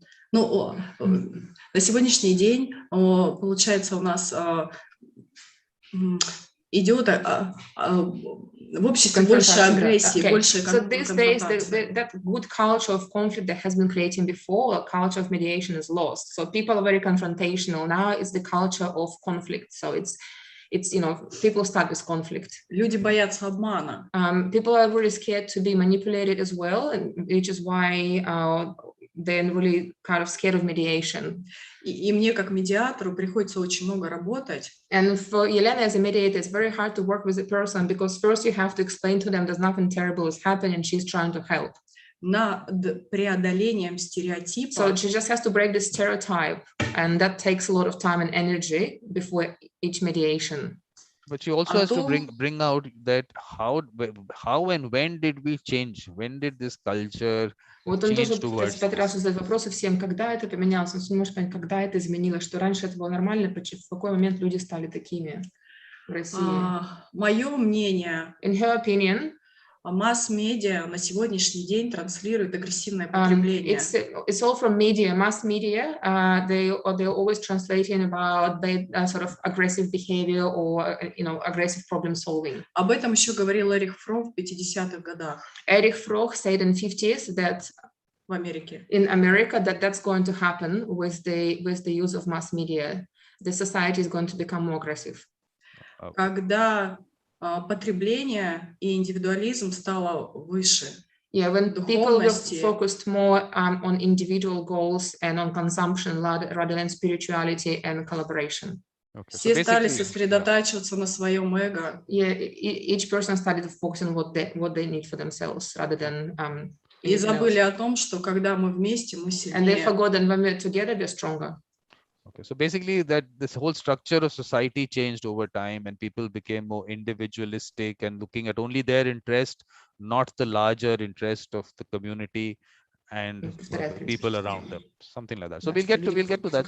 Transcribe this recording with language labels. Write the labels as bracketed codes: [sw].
[ru] на сегодняшний день, получается, у нас идет в обществе больше агрессии, больше конфронтации. [en] So these days, that good culture of conflict that has been created before, a culture of mediation is lost. So people are very confrontational. Now it's the culture of conflict. So it's, people start with conflict. [ru] Люди боятся обмана. [en] People are really scared to be manipulated as well, and which is why they're really kind of scared of mediation. [ru] И мне как медиатору приходится очень много работать. [en] And for Yelena as a mediator, it's very hard to work with a person because first you have to explain to them there's nothing terrible is happening and she's trying to help. [ru] Над преодолением стереотипа. [en] So she just has to break the stereotype, and that takes a lot of time and energy before each mediation. But she also has to bring out that how and when did we change? When did this culture [ru] Вот он тоже [en] change towards? [ru] 35 раз задает вопросы всем, когда это поменялось, он может понять, когда это изменилось, что раньше это было нормально, в какой момент люди стали такими в России. Мое мнение. [en] In her opinion, [ru] масс-медиа на сегодняшний день транслирует агрессивное потребление. [en] It's all from media, mass media. They're always translating about sort of aggressive behavior or aggressive problem solving. [ru] Об этом еще говорил Эрих Фром в 50-х годах. [en] Erich Fromm said in 50s that [ru] в Америке. [en] In America, that's going to happen with the use of mass media. The society is going to become more aggressive. [ru] Когда потребление и индивидуализм стало выше. [en] Yeah, when people were focused more on individual goals and on consumption rather than spirituality and collaboration. Okay. [ru] Все стали сосредотачиваться на своем эго. [en] Yeah, each person started to focus on what they need for themselves rather than [ru] и забыли о том, что когда мы вместе, мы сильнее. [en] And they forgot that when we're together, we're stronger. Okay, so basically that this whole structure of society changed over time and people became more individualistic and looking at only their interest, not the larger interest of the community and people around them, something like that. So we'll get to that.